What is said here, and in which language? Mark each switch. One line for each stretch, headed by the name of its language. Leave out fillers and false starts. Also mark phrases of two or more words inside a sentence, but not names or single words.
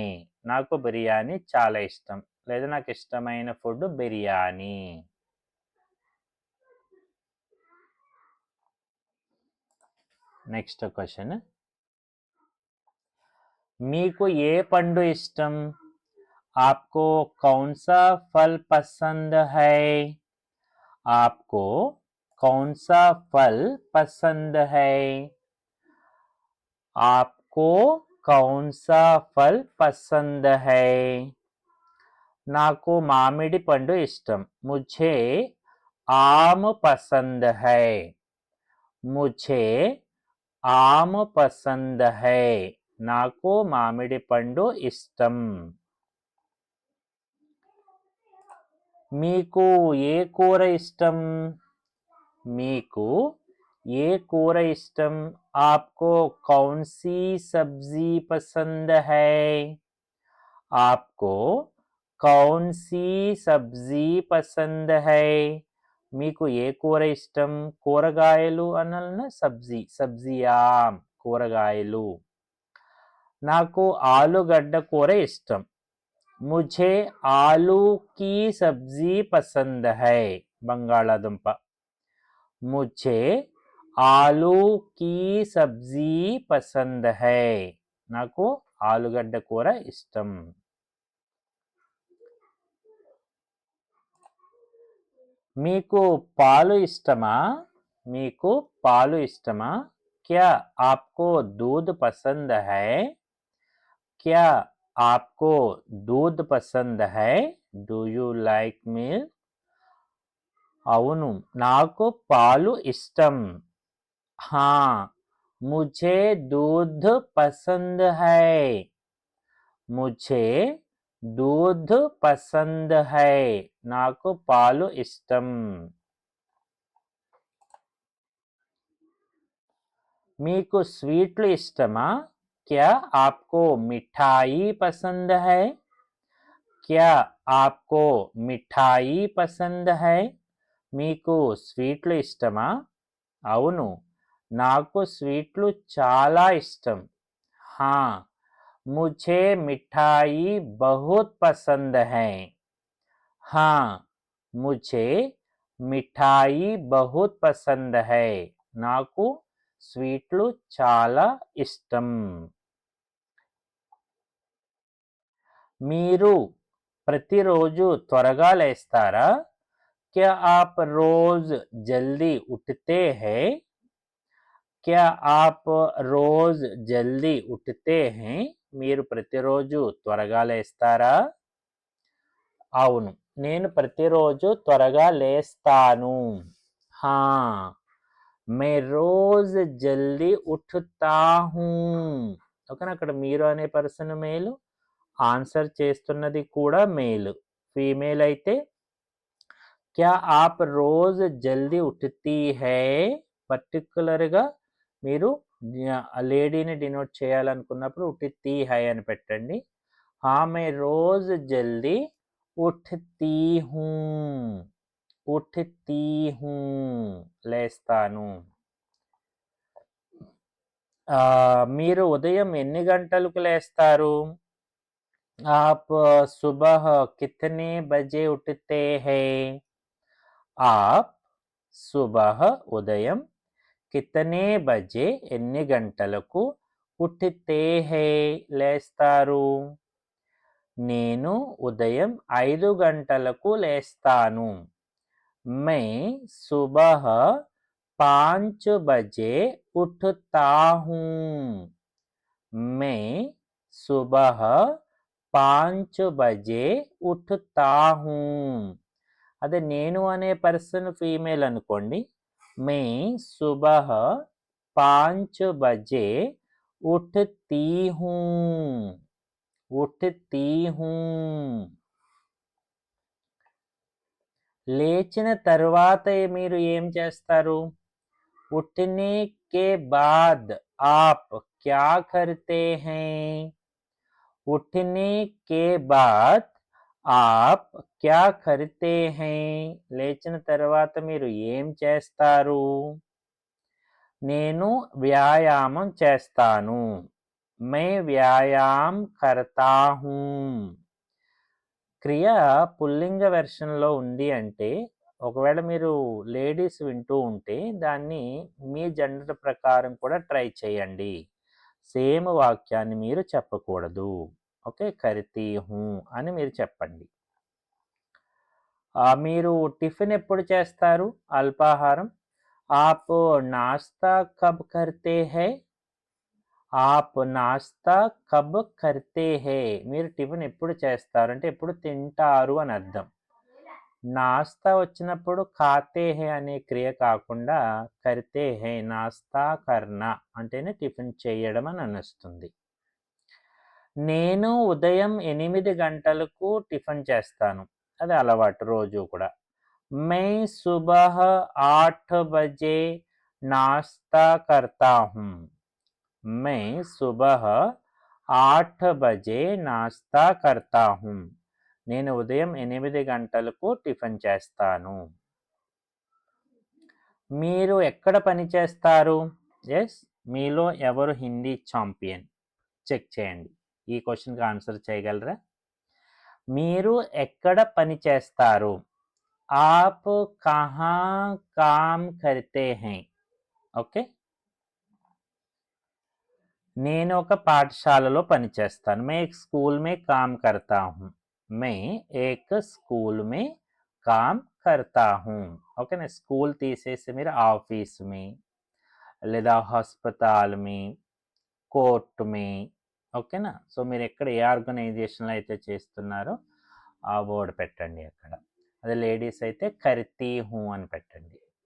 Telugu: నాకు బిర్యానీ చాలా ఇష్టం, లేదా నాకు ఇష్టమైన ఫుడ్ బిర్యానీ. నెక్స్ట్ క్వశ్చన్, మీకు ఏ పండు ఇష్టం?
Hindi: आपको कौन सा फल पसंद है? आपको कौन सा फल पसंद है? आपको कौन सा फल पसंद है?
Telugu: నాకు మామిడి పండు ఇష్టం.
Hindi: मुझे आम पसंद है मुझे आम पसंद है
Telugu: నాకు మామిడి పండు ఇష్టం మీకు ఏ కూర ఇష్టం మీకు ఏ కూర ఇష్టం
Hindi: आपको कौन सी सब्जी पसंद है आपको कौन सी सब्जी पसंद है
Telugu: మీకు ఏ కూర ఇష్టం కూరగాయలు అనాలనా సబ్జియా కూరగాయలు నాకు ఆలుగడ్డ కూర ఇష్టం
Hindi: मुझे आलू की सब्जी पसंद है
Telugu: బంగాళాదుంప
Hindi: मुझे आलू की सब्जी पसंद है
Telugu: నాకు ఆలుగడ్డ కూర ఇష్టం మీకు పాలు ఇష్టమా మీకు పాలు ఇష్టమా
Hindi: क्या आपको दूध पसंद है क्या आपको दूध पसंद है
English: do you like milk
Telugu: అవును నాకు పాలు ఇష్టం
Hindi: हाँ मुझे दूध पसंद है मुझे दूध पसंद है
Telugu: నాకు పాలు ఇష్టం మీకు స్వీట్లు ఇష్టమా
Hindi: क्या आपको मिठाई पसंद है क्या आपको मिठाई पसंद है
Telugu: మీకు స్వీట్లు ఇష్టమా అవును నాకు స్వీట్లు చాలా ఇష్టం
Hindi: हाँ मुझे मिठाई बहुत पसंद है हाँ मुझे मिठाई बहुत पसंद है
Telugu: నాకు స్వీట్లు చాలా ఇష్టం మీరు ప్రతిరోజు త్వరగా లేస్తారా
Hindi: क्या आप रोज जल्दी उठते हैं क्या आप रोज जल्दी उठते हैं
Telugu: మీరు ప్రతిరోజు త్వరగా లేస్తారా అవును నేను ప్రతిరోజు త్వరగా లేస్తాను
Hindi: हाँ मैं रोज जल्दी उठता हूँ
Telugu: ఓకేనా అక్కడ మీరు అనే పర్సన్ మేలు ఆన్సర్ చేస్తున్నది కూడా మేలు ఫీమేల్ అయితే
Hindi: क्या आप रोज जल्दी उठती है
Telugu: పర్టికులర్గా మీరు లేడీని డినోట్ చేయాలనుకున్నప్పుడు
Hindi: उठती है
Telugu: అని పెట్టండి
Hindi: हाँ मैं रोज जल्दी उठती हूँ उठती हूँ
Telugu: లేస్తాను మీరు ఉదయం ఎన్ని గంటలకు లేస్తారు
Hindi: आप सुबह कितने बजे उठते हैं आप सुबह उदयम कितने बजे
Telugu: ఎన్ని గంటలకు
Hindi: उठते हैं
Telugu: లేస్తారు నేను ఉదయం 5 గంటలకు లేస్తాను मैं
Hindi: सुबह 5 बजे उठता हूँ मैं सुबह 5 बजे उठता हूँ
Telugu: అదే నేను అనే పర్సన్ ఫీమేల్ అనుకోండి
Hindi: मैं सुबह 5 बजे उठती हूँ उठती हूँ
Telugu: లేచిన తర్వాత మీరు ఏం చేస్తారు
Hindi: उठने के बाद आप क्या करते हैं उठने के बाद आप क्या करते हैं
Telugu: లేచిన తర్వాత మీరు ఏం చేస్తారు నేను వ్యాయామం చేస్తాను
Hindi: मैं व्यायाम करता हूँ
Telugu: క్రియ పుల్లింగ వెర్షన్లో ఉంది అంటే ఒకవేళ మీరు లేడీస్ వింటూ ఉంటే దాన్ని మీ జెండర్ ప్రకారం కూడా ట్రై చేయండి సేమ్ వాక్యాన్ని మీరు చెప్పకూడదు ఓకే
Hindi: करती हूँ
Telugu: అని మీరు చెప్పండి మీరు టిఫిన్ ఎప్పుడు చేస్తారు అల్పాహారం
Hindi: आप नाश्ता कब करते हैं आप नाश्ता कब करते हैं
Telugu: మీరు టిఫిన్ ఎప్పుడు చేస్తారు అంటే ఎప్పుడు తింటారు అని అర్థం నాస్తా వచ్చినప్పుడు
Hindi: खाते हैं
Telugu: అనే క్రియ కాకుండా
Hindi: करते हैं, नाश्ता करना
Telugu: అంటేనే టిఫిన్ చేయడం అని అనొస్తుంది. నేను ఉదయం 8 గంటలకు టిఫిన్ చేస్తాను. అది అలవాటు రోజు కూడా.
Hindi: मैं सुबह 8 बजे नाश्ता करता हूँ. मैं सुबह 8 बजे नाश्ता करता हूँ.
Telugu: నేను ఉదయం 8 గంటలకు టిఫిన్ చేస్తాను. మీరు ఎక్కడ పని చేస్తారు? ఎస్, మీలో ఎవరు హిందీ ఛాంపియన్ చెక్ చేయండి. ఈ క్వశ్చన్కి ఆన్సర్ చేయగలరా? మీరు ఎక్కడ పని చేస్తారు?
Hindi: आप कहाँ काम करते हैं?
Telugu: ఓకే, నేను ఒక పాఠశాలలో పనిచేస్తాను.
Hindi: मैं एक स्कूल में काम करता हूँ. मैं एक स्कूल में काम करता हूँ.
Telugu: ఓకేనా, స్కూల్ తీసేసి మీరు ఆఫీస్ మీ లేదా హాస్పిటల్ మీ, కోర్ట్ మీ, ఓకేనా. సో మీరు ఎక్కడ ఏ ఆర్గనైజేషన్లో అయితే చేస్తున్నారో ఆ వర్డ్ పెట్టండి అక్కడ. అదే లేడీస్ అయితే
Hindi: करती हूँ
Telugu: అని పెట్టండి.